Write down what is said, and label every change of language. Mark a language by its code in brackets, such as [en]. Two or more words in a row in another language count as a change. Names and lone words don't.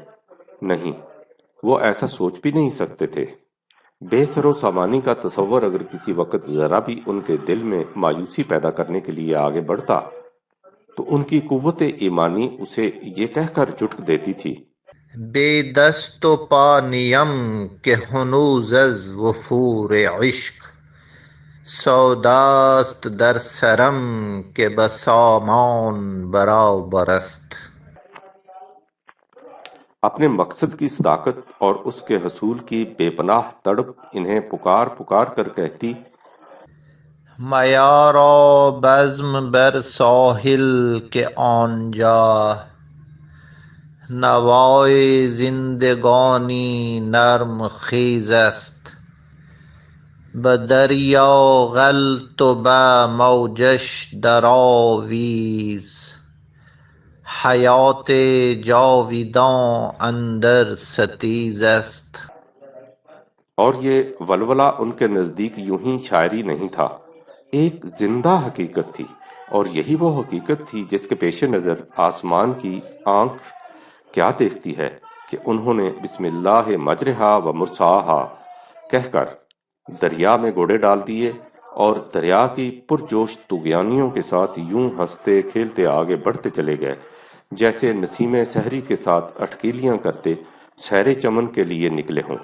[ur] نہیں، وہ ایسا سوچ بھی نہیں سکتے تھے۔ بے سر و سامانی کا تصور اگر کسی وقت ذرا بھی ان کے دل میں مایوسی پیدا کرنے کے لیے آگے بڑھتا تو ان کی قوت ایمانی اسے یہ کہہ کر جھٹک دیتی تھی، [fa] بے دست و پا نیم کہ ہنوز از وفور عشق، سوداست در سرم کہ بسامان برابر است۔ [ur] اپنے مقصد کی صداقت اور اس کے حصول کی بے پناہ تڑپ انہیں پکار پکار کر کہتی، [fa] میارا بزم بر ساحل کے آنجا، نوای زندگانی نرم خیز است، بدریا غلت و به موجش درآویز، حیات جاویداں اندر ستیز است۔ [ur] اور یہ ولولہ ان کے نزدیک یوں ہی شاعری نہیں تھا، ایک زندہ حقیقت تھی، اور یہی وہ حقیقت تھی جس کے پیش نظر آسمان کی آنکھ کیا دیکھتی ہے کہ انہوں نے [ar] بسم اللہ مجرہا و مرساہا [ur] کہہ کر دریا میں گوڑے ڈال دیے اور دریا کی پرجوش طغیانیوں کے ساتھ یوں ہنستے کھیلتے آگے بڑھتے چلے گئے جیسے نسیم سحری کے ساتھ اٹکیلیاں کرتے سیر چمن کے لیے نکلے ہوں۔